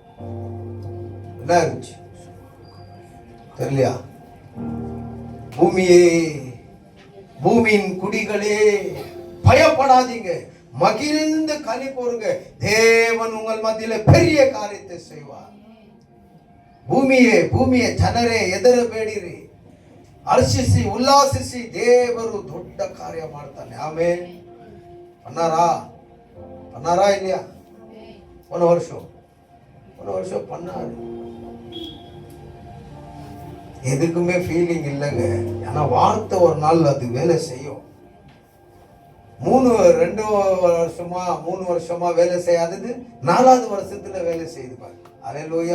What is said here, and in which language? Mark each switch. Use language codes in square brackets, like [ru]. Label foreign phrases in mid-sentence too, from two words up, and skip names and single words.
[ta] என்ன இருந்துச்சு தெரியலையா? பூமியே, பூமியின் குடிகளே, பயப்படாதீங்க, மகிழ்ந்து களி கூறுங்க, தேவன் உங்கள் மத்தியில பெரிய காரியத்தை செய்வார். [kn] ಭೂಮಿಯೇ, ಭೂಮಿಯ ಜನರೇ ಎದರಬೇಡಿರಿ, ಹರ್ಷಿಸಿ ಉಲ್ಲಾಸಿಸಿ, ದೇವರು ದೊಡ್ಡ ಕಾರ್ಯ ಮಾಡ್ತಾನೆ. ಆಮೇನ್. ಅನ್ನಾರಾ ಇಲ್ಲಿಯಾ? ಒಂದು ವರ್ಷ [ta] ஒரு வருஷம் பண்ணாரு. எதுக்குமே ஃபீலிங் இல்லைங்க. ஆனா வார்த்தை ஒரு நாள் அது வேலை செய்யும். 3 வருஷமா வேலை செய்யாதது 4வது வருஷத்துல வேலை செய்து பாரு. அல்லேலூயா.